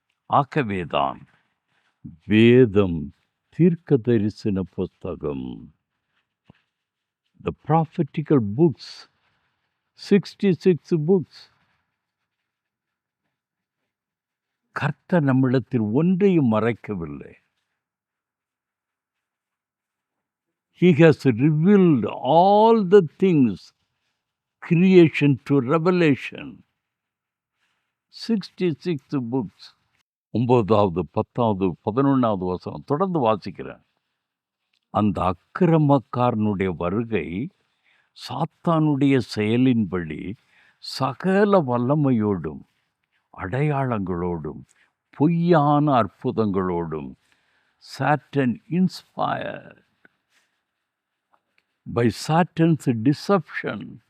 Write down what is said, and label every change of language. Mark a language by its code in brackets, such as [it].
[ta] ஆகவேதான் வேதம் தீர்க்க தரிசன புஸ்தகம், [en] the prophetical books, 66 books. [ta] கர்த்தர் நம்மிடத்தில் ஒன்றையும் மறைக்கவில்லை. [en] He has revealed all the things, creation to revelation. 66 books. [ta] 9வது 10வது 11வது வசனம் தொடர்ந்து வாசிக்கிறேன். அந்த அக்கிரமக்காரனுடைய வருகை சாத்தானுடைய செயலின்படி சகல வல்லமையோடும் அடையாளங்களோடும் பொய்யான அற்புதங்களோடும் [en] Satan inspired by Satan's deception.